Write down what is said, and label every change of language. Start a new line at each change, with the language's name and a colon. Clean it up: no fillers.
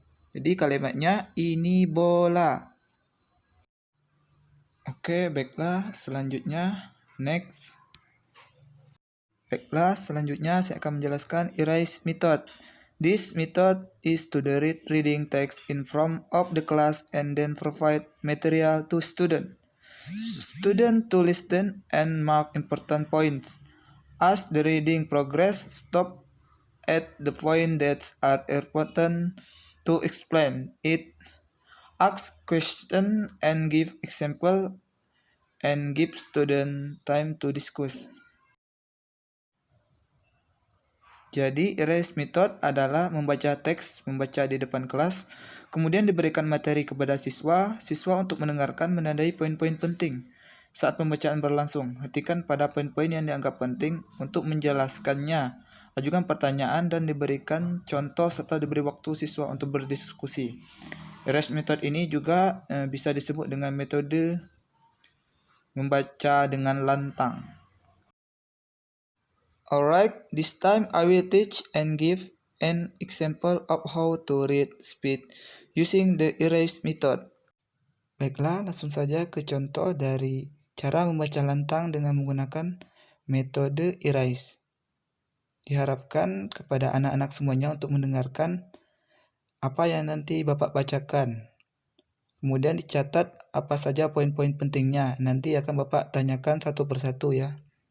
Indonesian: Jadi kalimatnya ini bola. Oke, baiklah, selanjutnya next. Baiklah, selanjutnya saya akan menjelaskan erase method.
English: This method is to the reading text in front of the class and then provide material to student. Student to listen and mark important points. As the reading progress, stop at the point that are important to explain it. Ask question and give example and give student time to discuss.
Indonesian: Jadi, erase method adalah membaca teks, membaca di depan kelas, kemudian diberikan materi kepada siswa untuk mendengarkan, menandai poin-poin penting. Saat pembacaan berlangsung, hentikan pada poin-poin yang dianggap penting untuk menjelaskannya, ajukan pertanyaan dan diberikan contoh serta diberi waktu siswa untuk berdiskusi. Erase method ini juga bisa disebut dengan metode membaca dengan lantang.
English: Alright, this time I will teach and give an example of how to read speed using the erase method.
Indonesian: Baiklah, langsung saja ke contoh dari cara membaca lantang dengan menggunakan metode erase. Diharapkan kepada anak-anak semuanya untuk mendengarkan apa yang nanti Bapak bacakan. Kemudian dicatat apa saja poin-poin pentingnya. Nanti akan Bapak tanyakan satu persatu ya.